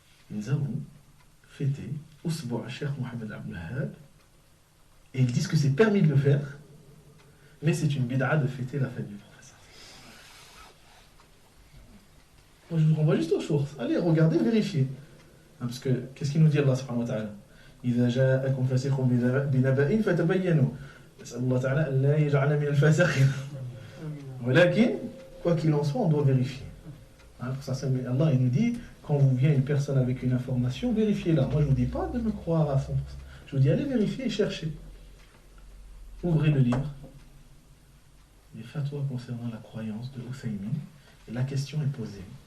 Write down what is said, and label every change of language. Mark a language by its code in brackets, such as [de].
[fr] Nous avons fêté Usbu' al-Sheikh Mohammed Abdul Wahhab, et ils disent que c'est permis de le faire, mais c'est une bid'a de fêter la fête du prophète. Moi je vous renvoie juste aux sources. Allez, regardez, vérifiez. Parce que, qu'est-ce qu'il nous dit Allah subhanahu wa ta'ala? [ar] إذا جاءكم فاسق بنبأ فتبينوا نسأل الله تعالى أن لا يجعلنا من الفاسقين. ولكن, [fr] quoi qu'il en soit, on doit vérifier. Pour ça, Allah il nous dit, quand vous vient une personne avec une information, vérifiez-la. Moi je ne vous dis pas de me croire à 100%. Je vous dis, allez vérifier et chercher. Ouvrez le livre. Les fatwas concernant la croyance de Uthaymin. Et la question est posée.